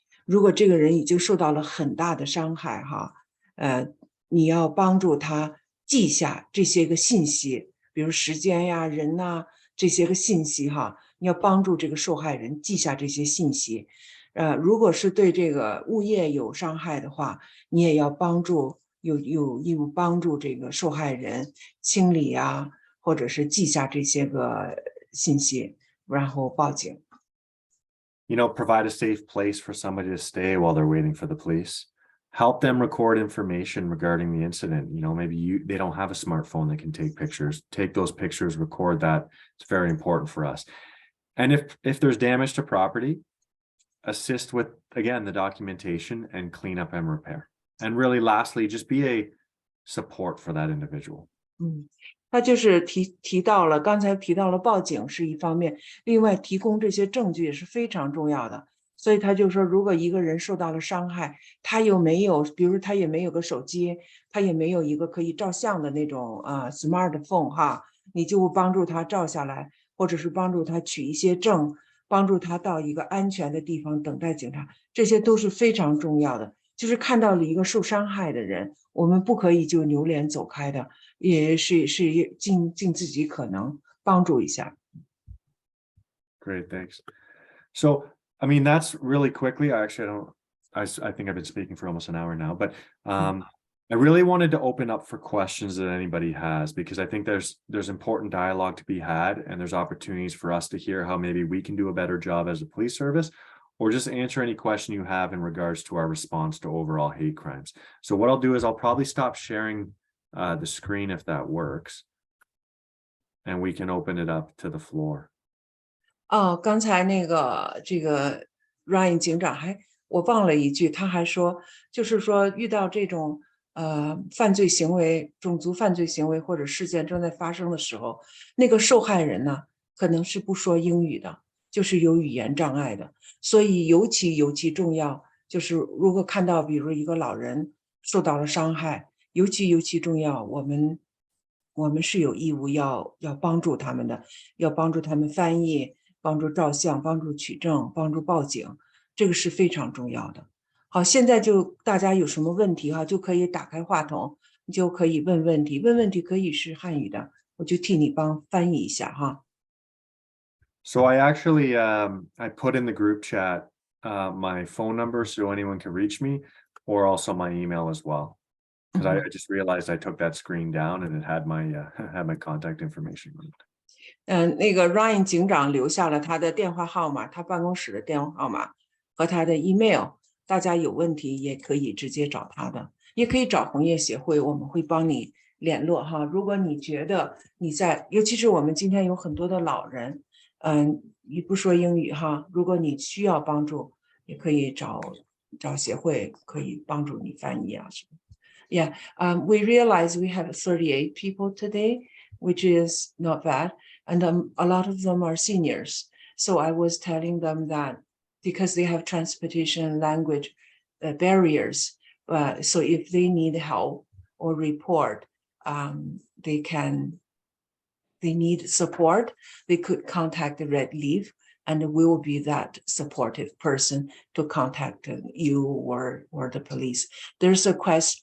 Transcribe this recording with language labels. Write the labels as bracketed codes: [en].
[zh] 如果这个人已经受到了很大的伤害你要帮助他记下这些个信息，比如时间呀、人呐这些个信息你要帮助这个受害人记下这些信息。如果是对这个物业有伤害的话，你也要有义务帮助这个受害人清理或者是记下这些个信息，然后报警。 [en] Provide a safe place for somebody to stay while they're waiting for the police. Help them record information regarding the incident. Maybe they don't have a smartphone that can take pictures. Take those pictures, record that. It's very important for us. And if there's damage to property, assist with, again, the documentation and cleanup and repair. And really, lastly, just be a support for that individual. [zh] 他就是刚才提到了报警是一方面，另外提供这些证据也是非常重要的。所以他就说，如果一个人受到了伤害，他又没有，比如他也没有个手机，他也没有一个可以照相的那种smartphone你就帮助他照下来，或者是帮助他取一些证，帮助他到一个安全的地方等待警察，这些都是非常重要的。就是看到了一个受伤害的人，我们不可以就扭脸走开的，也是尽自己可能帮助一下。 [en] Great, thanks. So, that's really quickly. I think I've been speaking for almost an hour now, but I really wanted to open up for questions that anybody has, because I think there's important dialogue to be had, and there's opportunities for us to hear how maybe we can do a better job as a police service, or just answer any question you have in regards to our response to overall hate crimes. So what I'll do is I'll probably stop sharing the screen if that works, and we can open it up to the floor. [zh] 刚才这个 Ryan 警长我忘了一句，他还说，就是说遇到这种犯罪行为、种族犯罪行为或者事件正在发生的时候，那个受害人呢，可能是不说英语的，就是有语言障碍的，所以尤其重要，就是如果看到比如一个老人受到了伤害，尤其重要，我们是有义务要帮助他们的，要帮助他们翻译，帮助照相，帮助取证，帮助报警，这个是非常重要的。好，现在就大家有什么问题就可以打开话筒，你就可以问问题，问问题可以是汉语的，我就替你翻译一下 [en] So I actually I put in the group chat my phone number so anyone can reach me, or also my email as well, because I just realized I took that screen down and it had my had my contact information. [zh] 那个 Ryan 警长留下了他的电话号码，他办公室的电话号码和他的 email， 大家有问题也可以直接找他的，也可以找红叶协会，我们会帮你联络如果你觉得尤其是我们今天有很多的老人，你不说英语如果你需要帮助，也可以找协会，可以帮助你翻译什么。 [en] Yeah, we realize we have 38 people today, which is not bad. And a lot of them are seniors. So I was telling them that because they have transportation and language barriers, so if they need help or report, they need support, they could contact the Red Leaf, and we will be that supportive person to contact you or the police. There's a question.